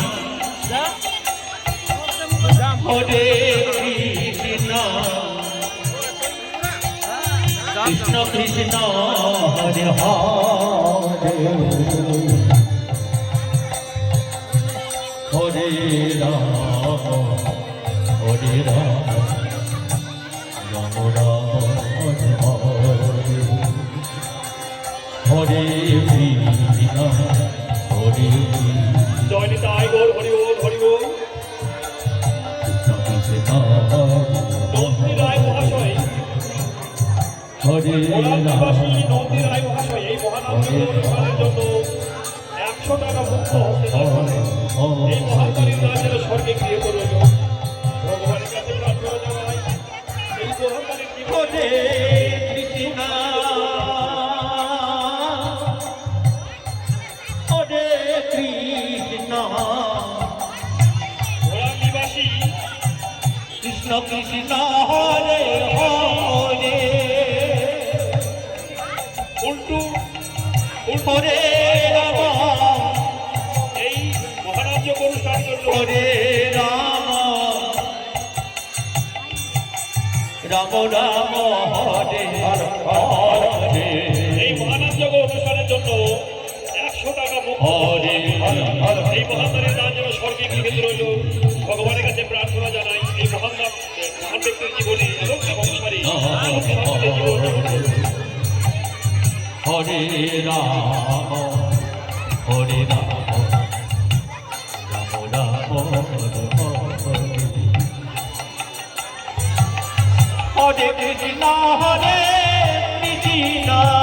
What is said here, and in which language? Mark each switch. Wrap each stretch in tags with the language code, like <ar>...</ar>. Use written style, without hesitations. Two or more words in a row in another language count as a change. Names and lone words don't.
<bn>Hare Krishna Krishna Krishna Hare Hare Hare Rama Hare Rama Rama Rama Hare Hare Hare Krishna Hare জয় নিতাই গৌর হরি বল হরি বল। Krishna Krishna নন্দী রায় মহাশয় Hare নিবাসী নন্দী রায় মহাশয় এই মহানামযজ্ঞ অনুষ্ঠানের জন্য 100 টাকা মুক্ত হস্তে দান করলেন। এই মহাকারীর দান যেন স্বর্গে গৃহীত রইল ভগবানের কাছে প্রার্থনা জানাই এই মহাকারীর জীবনে Krishna Hare Krishna ওরাম নিবাসী Krishna Krishna Hare Hare উল্টু Hare Rama এই মহানামযজ্ঞ অনুষ্ঠানের জন্য Hare Rama Rama Rama Hare Hare এই মহানামযজ্ঞ অনুষ্ঠানের জন্য 100 টাকা মুক্ত Hare Hare এই মহাদানের দান যেন স্বর্গে গৃহীত রইল ভগবানের কাছে প্রার্থনা জানাই এই মহান ব্যক্তির জীবনে এবং সংসারে সুখ শান্তিতে জীবন যাপন করুন। Hare Rama Hare Rama Rama Rama Hare Krishna Hare Krishna</bn>